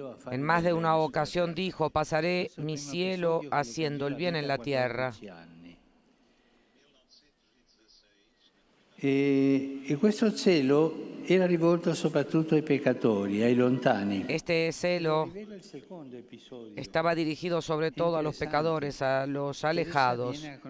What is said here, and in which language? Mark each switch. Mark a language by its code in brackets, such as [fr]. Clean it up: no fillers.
[es] En más de una ocasión dijo: pasaré mi cielo haciendo el bien en la tierra. [it] E questo celo era rivolto soprattutto ai peccatori, ai lontani. [es] Este celo estaba dirigido sobre todo a los pecadores, a los alejados.